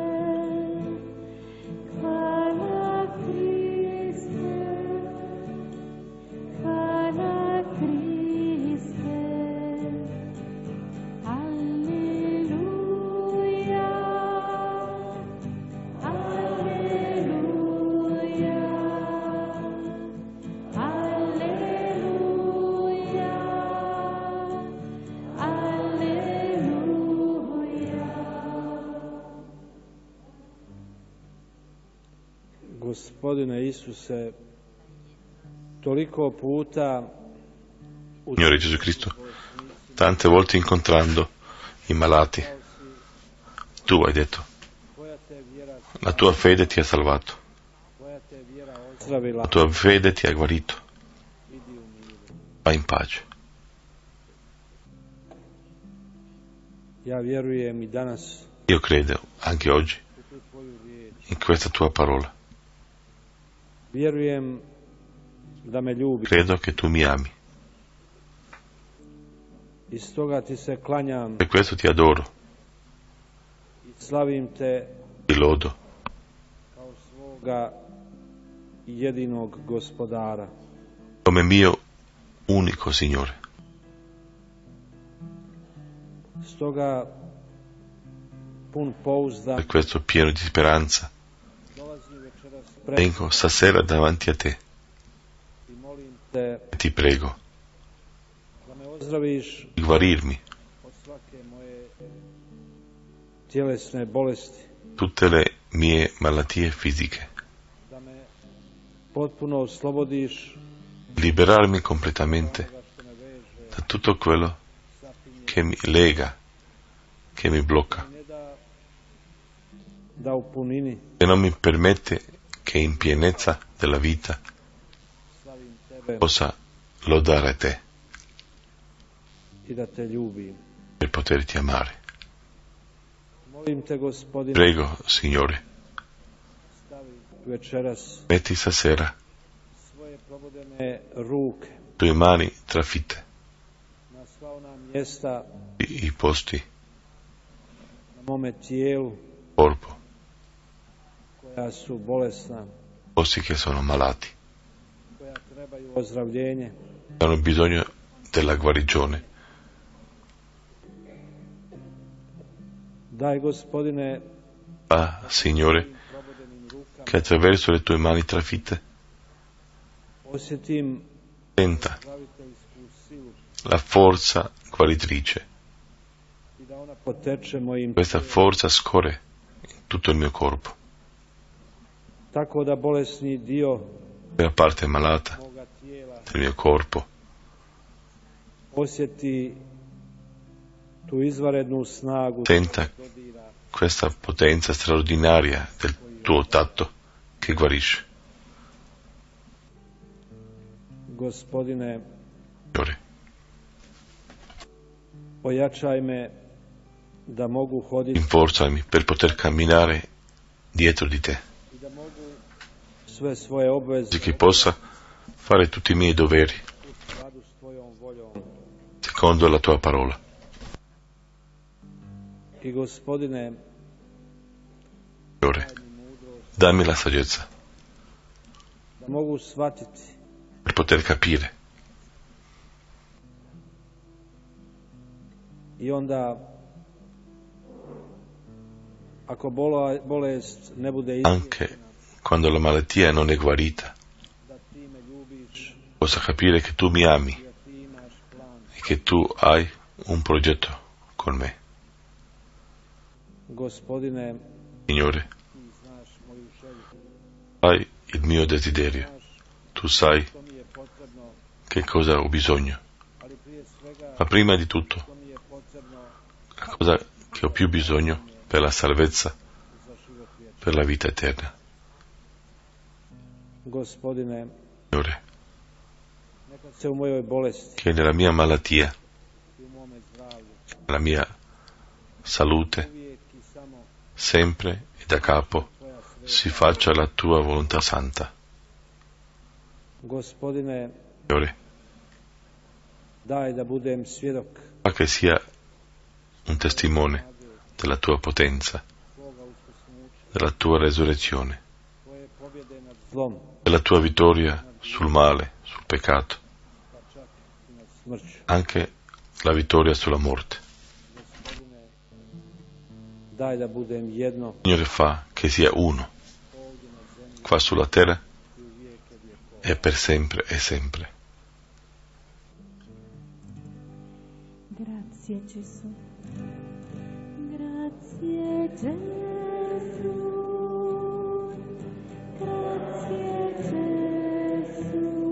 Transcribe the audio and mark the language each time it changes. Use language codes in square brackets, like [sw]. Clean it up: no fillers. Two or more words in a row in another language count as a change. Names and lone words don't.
[hr] Hvala Kriste, hvala Kriste, Alleluja, Alleluja, Alleluja, Alleluja. Gospodine Isuse, toliko puta u [it] Signore Gesù Cristo, tante volte incontrando i malati, tu hai detto, [hr] koja te vjera, [it] la tua fede ti ha salvato, [hr] koja te vjera ozdravila, [it] la tua fede ti ha guarito, [hr] idi u miru. [it] vai in pace. [hr] Ja vjerujem i danas [it] Io credo, anche oggi, [hr] u tu tvoju riječ. [it] in questa tua parola. [hr] Vjerujem da me ljubi [it] Credo che tu mi ami, [hr] i stoga ti se klanjam [it] per questo ti adoro, [hr] i slavim te [it] ti lodo, [hr] kao svoga jedinog gospodara. [it] come mio unico Signore. [hr] Stoga pun pouzdan [it] Per questo pieno di speranza [hr] dolazim večeras pred [it] vengo stasera davanti a te [hr] i molim te [it] e ti prego [hr] da me ozdraviš [it] di guarirmi [hr] od svake moje tjelesne bolesti, [it] tutte le mie malattie fisiche, [hr] da me potpuno oslobodiš [it] liberarmi completamente [hr] onoga što me veže, [it] da tutto quello [hr] zapinje, [it] che mi lega, che mi blocca, [hr] ne da u punini [it] che non mi permette che in pienezza della vita [hr] slavim tebe [it] possa lodare te [hr] i da te ljubim. [it] per poterti amare. [hr] Molim te, Gospodine, [it] Prego, Signore, [hr] stavi večeras [it] metti stasera [hr] svoje probodene ruke [it] tue mani trafitte, [hr] na sva ona mjesta [it] i posti, [hr] na mome tijelu [it] corpo, [hr] koja su bolesna, [it] posti che sono malati, [hr] koja trebaju ozdravljenje. [it] che hanno bisogno della guarigione. [hr] Daj, Gospodine, [it] Signore, [hr] probodenim rukama [it] che attraverso le tue mani trafitte [hr] osjetim [it] senta [hr] zdraviteljsku silu [it] la forza guaritrice. [hr] i da ona poteče mojim [it] Questa [hr] tijelom, [it] forza scorre in tutto il mio corpo, [hr] tako da bolesni dio [it] nella parte malata [hr] moga tijela [it] del mio corpo [hr] osjeti tu izvanrednu snagu [it] Senta [hr] koja dodira [it] questa potenza straordinaria del tuo tatto che guarisce. [hr] Gospodine, [it] Signore, [hr] ojačaj me da mogu hoditi [it] rinforzami per poter camminare dietro di te, [hr] i da mogu sve svoje obveze [it] così che possa fare tutti i miei doveri [hr] u skladu s tvojom voljom. [it] secondo la tua parola. [hr] I Gospodine, [it] Signore, [hr] daj mi mudrost [it] dammi la saggezza [hr] da mogu shvatiti [it] per poter capire [hr] i onda ako bolest ne bude [it] anche quando la malattia non è guarita, [hr] da ti me ljubiš, [it] possa capire che tu mi ami [hr] da ti imaš plan. [it] e che tu hai un progetto con me. [hr] Gospodine, [it] Signore, [hr] ti znaš moju želju. [it] sai il mio desiderio, tu sai [hr] To mi je potrebno, [it] che cosa ho bisogno, [hr] ali prije svega [it] ma prima di tutto, [hr] to mi je potrebno [it] la cosa che ho più bisogno per la salvezza, [hr] za život vječni. [it] per la vita eterna. [hr] Gospodine, [it] Signore, [hr] neka se u mojoj bolesti [it] che nella mia malattia, [hr] i u mome zdravlju [it] nella mia salute, [hr] uvijek i samo [it] sempre e da capo [hr] tvoja sveta. [it] si faccia la tua volontà santa. [hr] Gospodine, [it] Signore, [hr] daj da budem svjedok [it] fa che sia un testimone della tua potenza, [hr] tvoga uskrsnuća, [it] della tua resurrezione, [hr] tvoje pobjede nad zlom, [it] della tua vittoria sul male, sul peccato, [hr] pa čak i nad smrću. [it] anche la vittoria sulla morte. [hr] Gospodine, daj da budem jedno [it] Signore, fa che sia uno, [hr] ovdje na zemlji [it] qua sulla terra [hr] i u vijeke vjekova. [it] e per sempre e sempre. Grazie Gesù. Grazie Gesù. Grazie Gesù.